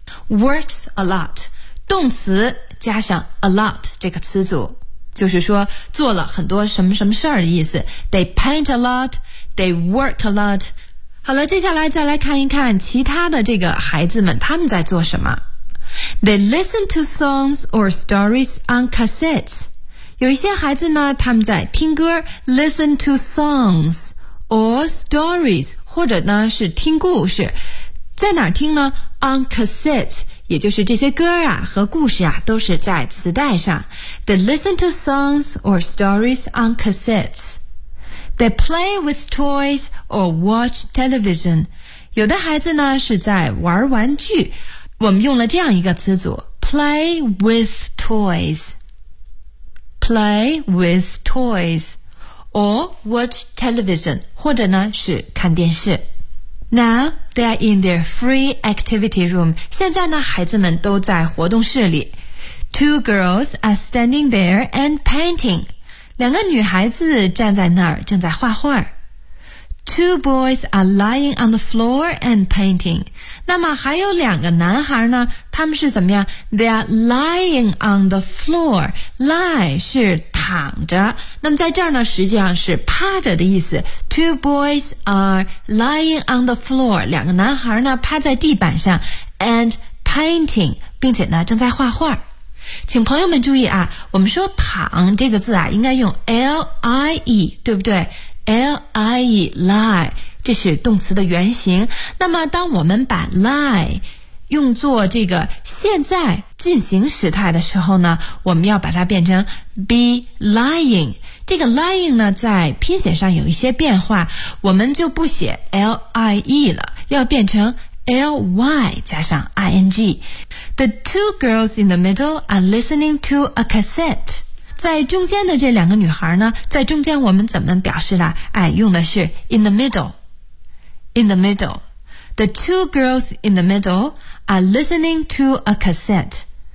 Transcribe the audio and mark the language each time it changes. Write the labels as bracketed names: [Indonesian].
[English] works a lot [Chinese] 动词加上 a lot 这个词组，就是说做了很多什么什么事儿的意思。 [English] they paint a lotThey work a lot. [Chinese] 好了，接下来再来看一看其他的这个孩子们，他们在做什么。 [English] They listen to songs or stories on cassettes. [Chinese] 有一些孩子呢，他们在听歌 , [English] listen to songs or stories, [Chinese] 或者呢是听故事。在哪儿听呢 ? [English] On cassettes, [Chinese] 也就是这些歌啊和故事啊都是在磁带上。 [English] They listen to songs or stories on cassettes. They play with toys or watch television. [Chinese] 有的孩子呢是在玩玩具。我们用了这样一个词组 , [English] play with toys. Play with toys. Or watch television. [Chinese] 或者呢是看电视。 [English] Now, they are in their free activity room. [Chinese] 现在呢孩子们都在活动室里。 [English] Two girls are standing there and painting. [Chinese] 两个女孩子站在那儿正在画画。 [English] Two boys are lying on the floor and painting. [Chinese] 那么还有两个男孩呢，他们是怎么样？ [English] They are lying on the floor. [Chinese] Lie 是躺着，那么在这儿呢实际上是趴着的意思。 [English] Two boys are lying on the floor. [Chinese] 两个男孩呢趴在地板上 [English] and painting, [Chinese] 并且呢正在画画。请朋友们注意啊，我们说躺这个字啊应该用 L-I-E, 对不对？ L-I-E, lie, 这是动词的原型。那么当我们把 lie 用作这个现在进行时态的时候呢，我们要把它变成 be lying。这个 lying 呢在拼写上有一些变化，我们就不写 L-I-E 了，要变成 L-Y 加上 I-N-G。 [English] The two girls in the middle are listening to a cassette。 [Chinese] 在中间的这两个女孩呢，在中间我们怎么表示了？哎，用的是 [English] in the middle, in the middle. The two girls in the middle are listening to a cassette.